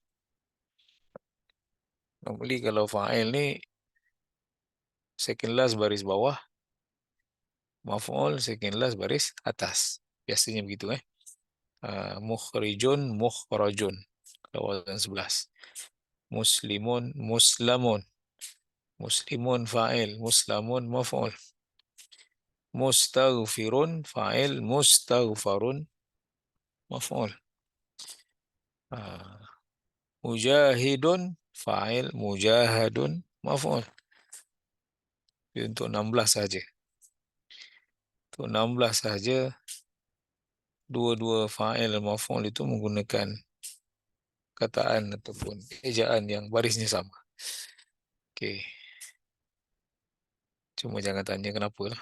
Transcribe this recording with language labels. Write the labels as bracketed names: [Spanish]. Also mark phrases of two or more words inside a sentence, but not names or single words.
[Malay] Normally kalau fa'il ni [English] second last [Malay] baris bawah, maf'ul [English] second last [Malay] baris atas. Biasanya begitu [Arabic] مخرج، مخرج. [Malay] Kalau wazan 11. [Arabic] مسلم، مسلم. مسلم فاعل، مسلم مفعول. مستغفر فاعل، مستغفر مفعول. Ah, مجاهد فاعل، مجاهد مفعول. [Malay] Itu untuk 16 saja. Untuk 16 saja dua-dua fa'il dan maf'ul itu menggunakan kataan ataupun ejaan yang barisnya sama. Okey. Cuma jangan tanya kenapa lah.